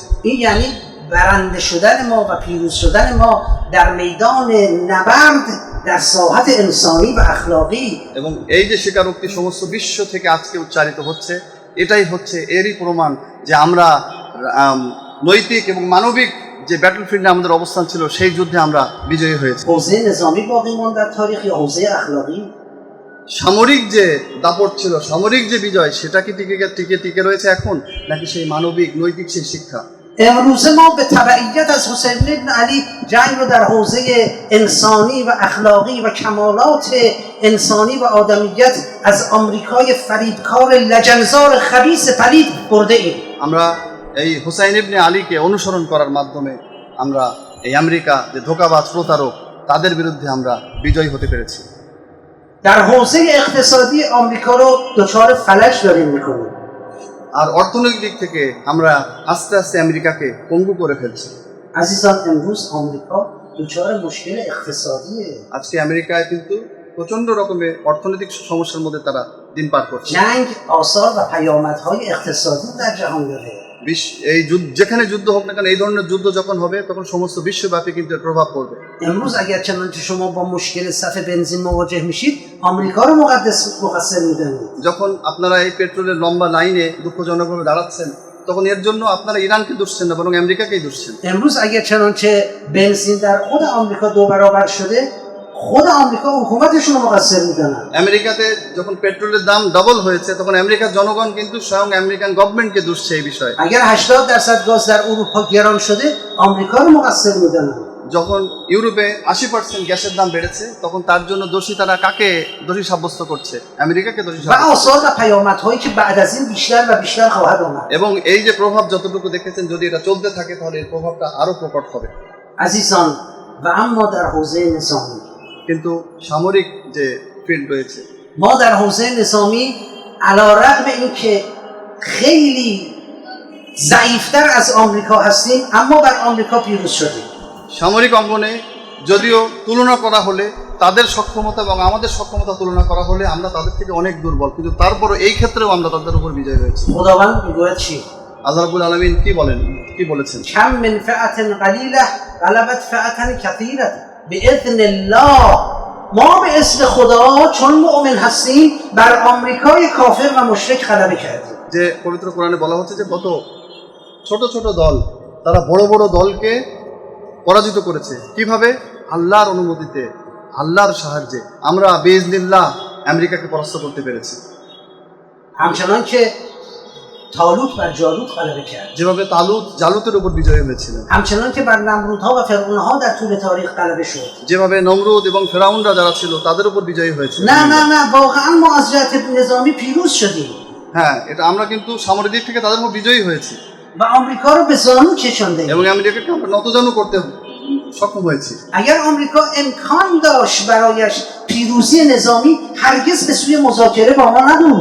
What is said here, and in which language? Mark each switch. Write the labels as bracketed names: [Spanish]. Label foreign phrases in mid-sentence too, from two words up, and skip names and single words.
[Persian] این یعنی برنده شدن ما و پیروز شدن ما در میدان نبرد در ساحت انسانی و اخلاقی. [Bangla] এবং এই যে স্বীকারোক্তি সমস্ত বিশ্ব থেকে আজকে উচ্চারিত হচ্ছে, এটাই হচ্ছে এরই প্রমাণ যে আমরা নৈতিক এবং মানবিক যে ব্যাটলফিল্ডে আমাদের অবস্থান ছিল, সেই যুদ্ধে আমরা বিজয়ী হয়েছি। [Persian] حوزه نظامی باقی ماند در تاریخ یا حوزه اخلاقی؟ [Bangla] সামরিক যে দাপট ছিল, সামরিক যে বিজয়, সেটা কি টিকে রয়েছে এখন, নাকি সেই মানবিক নৈতিক সেই শিক্ষা? [Persian] امروز ما به تبعیت از حسین ابن علی جنگ رو در حوزه انسانی و اخلاقی و کمالات انسانی و آدمیت از آمریکای فریبکار لجنزار خبیث پلید برده ایم. [Bangla] আমরা এই হুসাইন ইবনে আলীকে অনুসরণ করার মাধ্যমে আমরা এই আমেরিকা যে ধোঁকাবাজ প্রতারক তাদের বিরুদ্ধে আমরা বিজয়ী হতে পেরেছি। [Persian] در حوزه اقتصادی آمریکا رو دچار فلج داریم میکنیم. [Bangla] আর অর্থনৈতিক দিক থেকে আমরা আস্তে আস্তে আমেরিকাকে পঙ্গু করে ফেলছি। [Persian] عزیزان امروز آمریکا دچار مشکل اقتصادیه. [Bangla] আজকে আমেরিকায় কিন্তু প্রচণ্ড রকমের অর্থনৈতিক সমস্যার মধ্যে তারা দিন পার করছে। [Persian] جنگ آثار و پیامدهای اقتصادی در جهان داره. [Bangla] এই যুদ্ধ যেখানে যুদ্ধ হোক না কেন এই ধরনের যুদ্ধ যখন হবে তখন সমস্ত বিশ্বব্যাপী কিন্তু এর প্রভাব পড়বে। [Persian] امروز اگر چنانچه شما با مشکل صف بنزین مواجه میشید آمریکا رو مقصر میدونید. [Bangla] যখন আপনারা এই পেট্রোলের লম্বা লাইনে দুঃখজনকভাবে দাঁড়াচ্ছেন তখন এর জন্য আপনারা ইরানকে দুষছেন না বরং আমেরিকাকেই দুষছেন। [Persian] امروز اگر چنانچه بنزین در خود آمریکا 2 برابر شده خود آمریکا حکومتشون رو مقصر میدونن. [Bangla] আমেরিকাতে যখন পেট্রোলের দাম ডাবল হয়েছে তখন আমেরিকার জনগণ কিন্তু স্বয়ং [English] American government [Bangla] দুষছে এই বিষয়ে। [Persian] اگر 80% گاز در اروپا گران شده آمریکا رو مقصر میدونن. [Bangla] যখন ইউরোপে 80% গ্যাসের দাম বেড়েছে তখন তার জন্য দোষী তারা কাকে দোষী সাব্যস্ত করছে? আমেরিকাকে দোষী [Persian] و [Bangla] সাব্যস্ত। [Persian] آثار و پیامدهایی که بعد از این بیشتر و بیشتر خواهد آمد. [Bangla] এবং এই যে প্রভাব যতটুকু দেখেছেন যদি এটা চলতে থাকে তাহলে এর প্রভাবটা আরো প্রকট হবে। [Persian] عزیزان و اما در حوزه نظامی [Bangla] কিন্তু সামরিক যে ফিল্ড রয়েছে [Persian] ما در حوزه نظامی علیرغم اینکه خیلی ضعیفتر از آمریکا هستیم اما بر آمریکا پیروز شدیم. [Bangla] সামরিক অঙ্গনে যদিও তুলনা করা হলে তাদের সক্ষমতা এবং আমাদের সক্ষমতা তুলনা করা হলে আমরা তাদের থেকে অনেক দুর্বল, কিন্তু তারপরও এই ক্ষেত্রেও আমরা তাদের উপর বিজয় হয়েছি। [Persian] خداوند میگوید چی؟ [Arabic] الله رب العالمين [Bangla] কি বলেছেন? [Arabic] كم من فئة قلیله غلبت فئة كثیرة باذن الله. [Persian] ما به اسم خدا چون مؤمن هستیم بر آمریکای کافر و مشرک غلبه کردیم. [Bangla] যে পবিত্র কোরআনে বলা হচ্ছে যে কত ছোট ছোট দল তারা বড় বড় দলকে পরাজিত করেছে। কিভাবে? আল্লাহর অনুমতিতে, আল্লাহর সাহায্যে আমরা বিইজনিল্লাহ আমেরিকাকে পরাস্ত করতে পেরেছি। [Persian] همچنان که طالوت بر جالوت غلبه کرد. [Bangla] যেভাবে জালুতের উপর বিজয়ী হয়েছিলেন, [Persian] همچنان که بر نمرودها و فرعونها در طول تاریخ غلبه شد. [Bangla] যেভাবে নমরুদ এবং ফেরাউনরা যারা ছিল তাদের উপর বিজয়ী হয়েছিল। [Persian] نه نه نه واقعا ما از جهت نظامی پیروز شدیم [Bangla] হ্যাঁ, এটা আমরা কিন্তু সামরিক দিক থেকে তাদের উপর বিজয়ী হয়েছি [Persian] و آمریکا رو به زانو کشاندیم. [Bangla] এবং আমেরিকাকে আমরা নতজানু করতে সক্ষম হয়েছি। [Persian] اگر آمریکا امکان داشت برایش پیروزی نظامی هرگز به سوی مذاکره با ما نبود.